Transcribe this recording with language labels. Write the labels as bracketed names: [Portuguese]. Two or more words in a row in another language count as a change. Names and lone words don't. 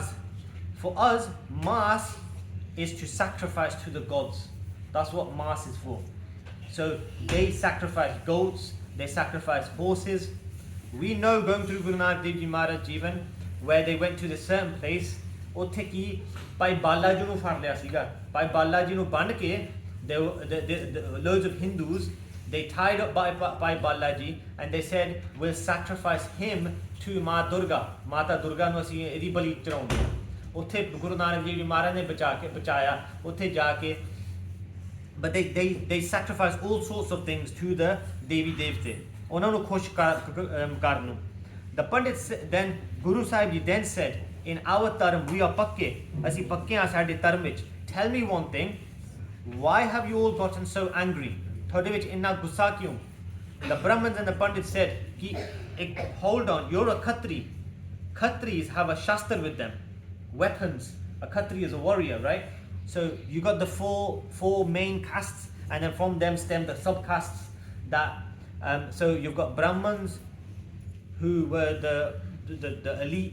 [English] For us, Maas is to sacrifice to the gods. That's what Maas is for. So they sacrifice goats, they sacrifice horses. We know going through Guru Nanak Dev Ji Maharaj Jivan, where they went to this certain place, [Punjabi] ਉੱਥੇ ਕੀ ਭਾਈ ਬਾਲਾ ਜੀ ਨੂੰ ਫੜ ਲਿਆ ਸੀਗਾ ਭਾਈ ਬਾਲਾ ਜੀ ਨੂੰ ਬੰਨ੍ਹ ਕੇ [English] loads of Hindus, they tied up by Balaji and they said, we'll sacrifice him to Mata Durga [Punjabi] ਨੂੰ ਅਸੀਂ ਇਹਦੀ ਬਲੀ ਚੜਾਉਂਦੇ ਹਾਂ ਉੱਥੇ ਗੁਰੂ ਨਾਨਕ ਦੇਵ ਜੀ ਮਹਾਰਾਜ ਨੇ ਬਚਾਇਆ ਉੱਥੇ ਜਾ ਕੇ [English] but they sacrifice all sorts of things to the Devi Devte [Punjabi] ਉਹਨਾਂ ਨੂੰ ਖੁਸ਼ ਕਰਨ ਨੂੰ [English] the Pandit then Guru Sahib Ji then said, in our dharm we are pakke [Punjabi] ਅਸੀਂ ਪੱਕੇ ਹਾਂ ਸਾਡੇ ਧਰਮ ਵਿੱਚ [English] tell me one thing, why have you all gotten so angry? [Punjabi] ਤੁਹਾਡੇ ਵਿੱਚ ਇੰਨਾ ਗੁੱਸਾ ਕਿਉਂ? [English] The Brahmins and the Pandits said, hold on, you're a Khatri. Khatris have a shastra with them, weapons. A Khatri is a warrior, right? So you got the four main castes, and then from them stem the subcastes. So you've got Brahmins, who were the elite.